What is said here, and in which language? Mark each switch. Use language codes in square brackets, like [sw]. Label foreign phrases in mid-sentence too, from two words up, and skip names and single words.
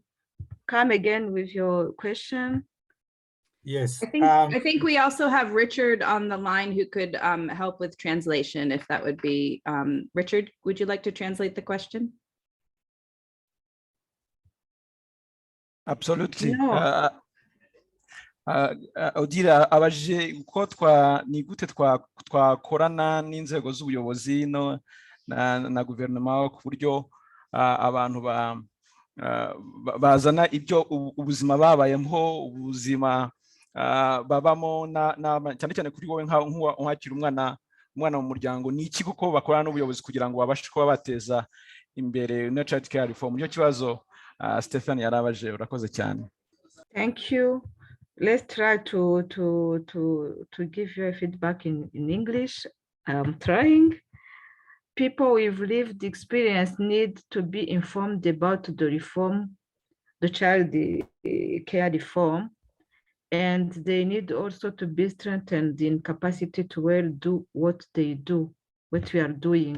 [en] Come again with your question. Yes. I think we also have Richard on the line who could help with translation, if that would be, Richard, would you like to translate the question? Absolutely. No. [rw] Odile abajije uko ni gute twakorana n'inzego z'ubuyobozi na guverinoma ku buryo abantu bazana ibyo ubuzima babayemo, ubuzima babamo cyane cyane kuri wowe nk'uwakira umwana mu muryango, ni iki kuko bakorana n'ubuyobozi kugira ngo babashe kuba bateza imbere [en] child care reform? [rw] Nicyo kibazo Stephen yarabaje. Urakoze cyane. [en] Thank you. Let's try to give you a feedback in English. I'm trying. People with lived experience need to be informed about the reform, the child care reform, and they need also to be strengthened in capacity to well do what they do, what we are doing.